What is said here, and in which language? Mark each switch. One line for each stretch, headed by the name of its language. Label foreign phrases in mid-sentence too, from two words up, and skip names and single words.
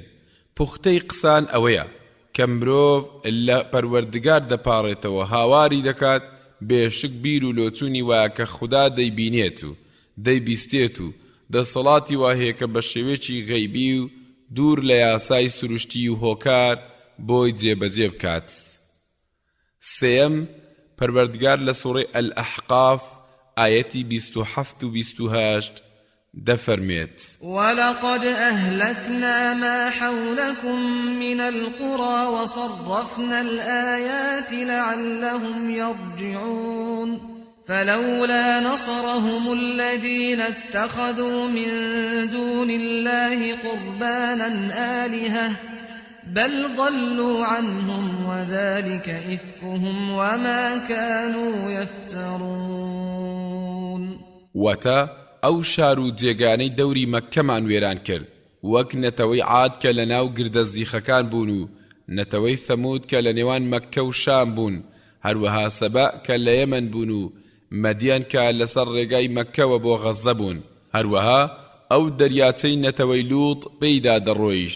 Central Kurdish: پوختەی قسان ئەوەیە کە مرۆڤ لە پەروەردگار دەپاڕێتەوە هاواری دەکات بێشک بیر و لۆچوونی وایە کە خوددا دەیبینێت و دەیبیستێت و دەسەڵاتی وهەیە کە بە شێوەیەکی غەیبی و دوور لە یاسای سروشتی و هۆکار بۆی جێبەجێ بکات. سێم پەروەردگار لە سوورەی ئەلئەحقاف ئایەتی 27 و 28 دەفەرمێت
Arabic: وَلَقَدْ أَهْلَكْنَا مَا حَوْلَكُمْ مِنَ الْقُرَى وَصَرَّفْنَا الْآيَاتِ لَعَلَّهُمْ يَرْجِعُونَ فَلَوْلَا نَصَرَهُمُ الَّذِينَ اتَّخَذُوا مِن دُونِ اللَّهِ قُرْبَانًا آلِهَةً بَلْ ضَلُّوا عَنْهُمْ وَذَلِكَ إِفْكُهُمْ وَمَا كَانُوا يَفْتَرُونَ.
Central Kurdish: وَتَا ئەو شار و جێگانەی دەوری مەککەمان وێران کرد وەک نەتەوەی عاد کە لە ناو گردە زیخەکان بوون و نەتەوەی ثەمود کە لە نێوان مەککە و شام بوون هەروەها سەبا کە لە یەمەن بوون و مەدیان کە لەسەر ڕێگای مەککەوە بۆ غەزە بوون هەروەها ئەو دەریاچەی نەتەوەی لووط پێیدا دەڕۆیشت.